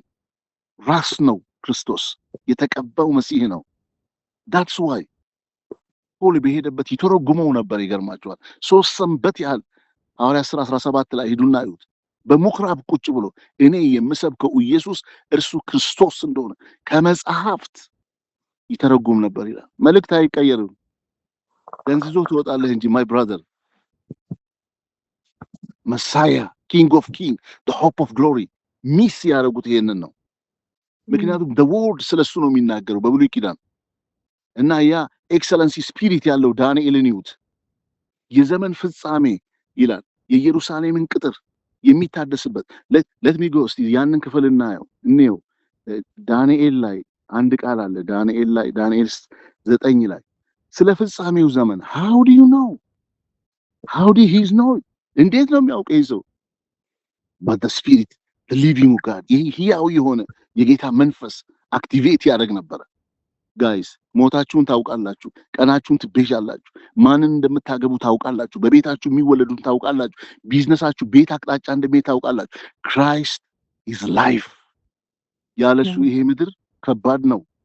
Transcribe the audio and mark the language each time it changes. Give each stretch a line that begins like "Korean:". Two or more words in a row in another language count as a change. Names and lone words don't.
Amharic: ራስ ነው ክርስቶስ፣ የተቀባው መሲህ ነው።
English: that's why
Amharic: ፖል በሄደበት ይተረጉመው ነበር። ይገርማችኋል። 3 ሰንበት ያህል ሐዋርያት ሥራ 17 ላይ ሂዱና እዩት። በምኩራብ ቁጭ ብሎ እኔ የምሰብከው ኢየሱስ እርሱ ክርስቶስ እንደሆነ ከመጽሐፍት ይተረጉም ነበር ይላል። መልእክት አይቀየርም። ደንዝዞ ትወጣለህ እንጂ
English: my brother
Amharic: መሳያ
English: king of king the hope of glory
Amharic: ሚስ ያደረጉት ይሄንን ነው። ምክንያቱም
English: the word
Amharic: ስለሱ ነው የሚናገረው በብሉይ ኪዳን እና ያ
English: excellency spirit
Amharic: ያለው ዳንኤልን ይዩት። የዘመን ፍጻሜ ይላል የኢየሩሳሌምን ቅጥር የሚታደስበት
English: let me go
Amharic: እስቲ ያንን ክፍል እንየው። ዳንኤል ላይ አንድ ቃል አለ። ዳንኤል 9 ላይ ስለ ፍጻሜው ዘመን
English: how do you know
Amharic: እንዴት ነው የሚያውቀው ይህ ሰው?
English: but the spirit the living God
Amharic: ሕያው የሆነ የጌታ መንፈስ አክቲቬት ያደርግ ነበር። ጋይስ ሞታችሁን ታውቃላችሁ፣ ቀናችሁን ትቤዣላችሁ፣ ማንን እንደምታገቡ ታውቃላችሁ፣ በቤታችሁ የሚወለዱን ታውቃላችሁ፣ ቢዝነሳችሁ ቤት አቅጣጫ እንደሚሄድ ታውቃላችሁ።
English: Christ is life።
Amharic: ያለሱ ይሄ ምድር ከባድ ነው።